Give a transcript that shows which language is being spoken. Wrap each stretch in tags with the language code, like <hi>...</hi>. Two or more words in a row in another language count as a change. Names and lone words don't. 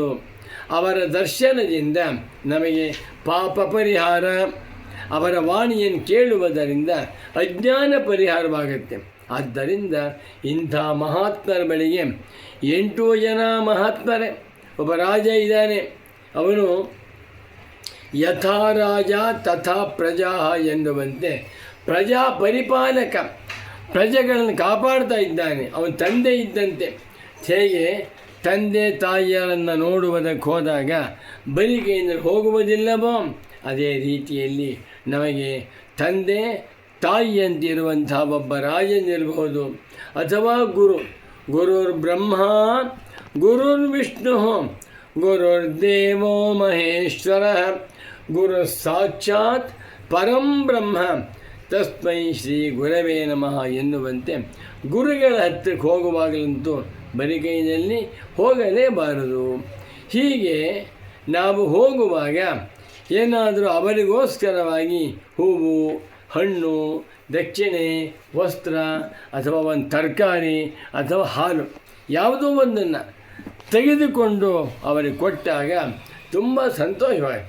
<kn>ಅವರ ದರ್ಶನದಿಂದ ನಮಗೆ ಪಾಪ ಪರಿಹಾರ, ಅವರ ವಾಣಿಯನ್ನು ಕೇಳುವುದರಿಂದ ಅಜ್ಞಾನ ಪರಿಹಾರವಾಗುತ್ತೆ. ಆದ್ದರಿಂದ ಇಂಥ ಮಹಾತ್ಮರ ಬಳಿಗೆ 8 ಜನ ಮಹಾತ್ಮರೇ. ಒಬ್ಬ ರಾಜ ಇದ್ದಾನೆ, ಅವನು</kn> <sa>ಯಥಾ ರಾಜ ತಥಾ ಪ್ರಜಾ</sa> <kn>ಎನ್ನುವಂತೆ ಪ್ರಜಾ ಪರಿಪಾಲಕ, ಪ್ರಜೆಗಳನ್ನು ಕಾಪಾಡ್ತಾ ಇದ್ದಾನೆ. ಅವನ ತಂದೆ ಇದ್ದಂತೆ. ಹೇಗೆ ತಂದೆ ತಾಯಿಯರನ್ನು ನೋಡುವುದಕ್ಕೆ ಹೋದಾಗ ಬರಿಗೈಯಿಂದ ಹೋಗುವುದಿಲ್ಲವೋ, ಅದೇ ರೀತಿಯಲ್ಲಿ ನಮಗೆ ತಂದೆ ತಾಯಿಯಂತಿರುವಂಥ ಒಬ್ಬ ರಾಜನಿರಬಹುದು. ಅಥವಾ</kn> <sa>ಗುರುರ್ ಬ್ರಹ್ಮ ಗುರುರ್ ವಿಷ್ಣು ಗುರುರ್ದೇವೋ ಮಹೇಶ್ವರ ಗುರು ಸಾಕ್ಷಾತ್ ಪರಂ ಬ್ರಹ್ಮ ತಸ್ಮೈ ಶ್ರೀ ಗುರವೇ ನಮಃ</sa> <kn>ಎನ್ನುವಂತೆ ಗುರುಗಳ ಹತ್ತಿರಕ್ಕೆ ಹೋಗುವಾಗಲಂತೂ ಬರಿಗೈನಲ್ಲಿ ಹೋಗಲೇಬಾರದು. ಹೀಗೆ ನಾವು ಹೋಗುವಾಗ ಏನಾದರೂ ಅವರಿಗೋಸ್ಕರವಾಗಿ ಹೂವು, ಹಣ್ಣು, ದಕ್ಷಿಣೆ, ವಸ್ತ್ರ ಅಥವಾ ಒಂದು ತರಕಾರಿ ಅಥವಾ ಹಾಲು ಯಾವುದೋ ಒಂದನ್ನು ತೆಗೆದುಕೊಂಡು ಅವರಿಗೆ ಕೊಟ್ಟಾಗ ತುಂಬ ಸಂತೋಷವಾಗುತ್ತೆ.</kn>